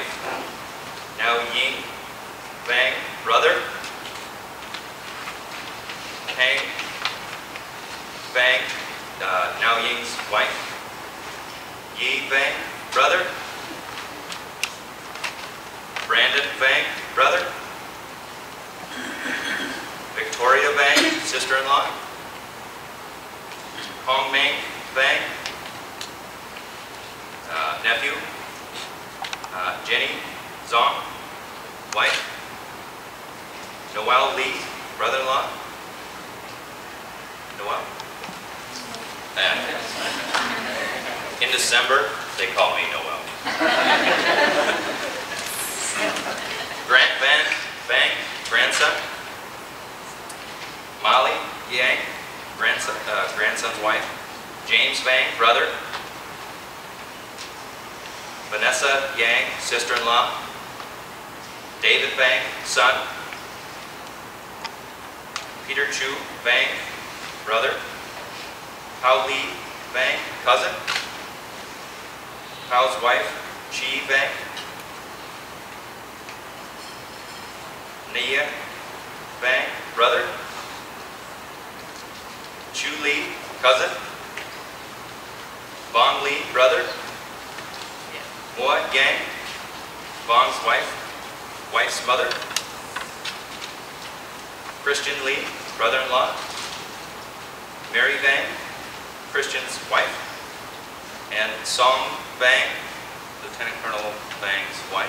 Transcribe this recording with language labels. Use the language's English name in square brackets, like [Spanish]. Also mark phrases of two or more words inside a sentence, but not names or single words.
[English] Now Ying Vang, brother. Hang Vang, Now Ying's wife. Yi Vang, brother. Brandon Vang, brother. Victoria Vang, sister-in-law. Hong Meng Vang, nephew. Jenny Zong, wife. Noel Lee, brother-in-law. Noel? In December, they call me Noel. Grant Vang, grandson. Molly Yang, grandson's wife. James Vang, brother. Vanessa Yang, sister-in-law. David Vang, son. Peter Chu Vang, brother. Hao Li Vang, cousin. Hao's wife, Chi Vang. Nia Vang, brother. Chu Li, cousin. Vang Li, brother. Mo Yang, Vang's wife's mother. Christian Li, brother-in-law. Mary Vang, Christian's wife. And Song Vang, Lieutenant Colonel Vang's wife.